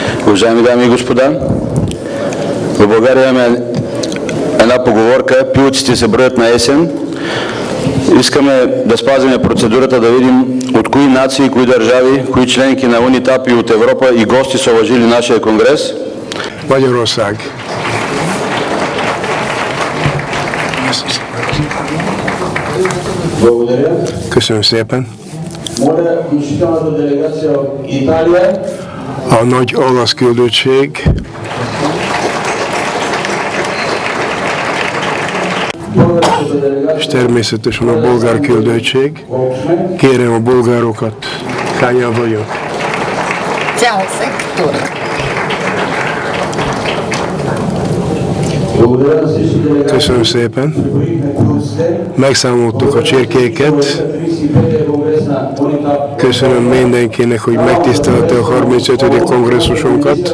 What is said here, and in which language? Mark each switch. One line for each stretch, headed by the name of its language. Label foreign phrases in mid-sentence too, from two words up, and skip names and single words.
Bulgarian: Уважаеми дами и господа, в България имаме една поговорка: пилците се броят на есен. Искаме да спазим процедурата, да видим от кои нации, кои държави, кои членки на УНИТАП и от Европа и гости са уважили нашия конгрес. Magyarország. Благодаря.
Hungarian: Köszönöm szépen.
Bulgarian: Моля внушителната делегация от Италия.
Hungarian: A nagy olasz küldöttség, és természetesen a bolgár küldöttség. Kérem a bolgárokat, hányan vagyunk?
Bulgarian: Цял сектор.
Hungarian: Köszönöm szépen. Megszámoltuk a csirkéket. Köszönöm mindenkinek, hogy megtisztelte a 35. kongresszusunkat.